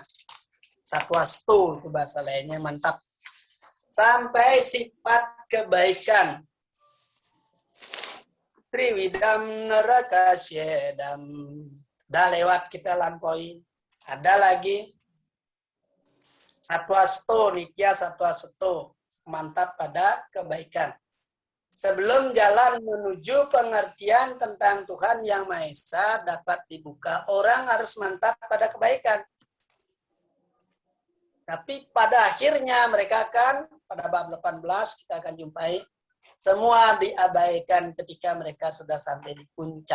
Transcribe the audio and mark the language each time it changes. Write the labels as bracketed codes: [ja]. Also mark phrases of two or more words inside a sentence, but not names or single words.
[id] Satwastu itu bahasa lainnya, mantap. Sampai sifat kebaikan. [sa] Triwidam neraka syedam. [id] Dah lewat kita lampaui. Ada lagi. [sa] Satwastu, nitya satwastu. [id] Mantap pada kebaikan. Sebelum jalan menuju pengertian tentang Tuhan Yang Maha Esa dapat dibuka, orang harus mantap pada kebaikan. Tapi pada akhirnya mereka akan, pada bab 18 kita akan jumpai, semua diabaikan ketika mereka sudah sampai di puncak.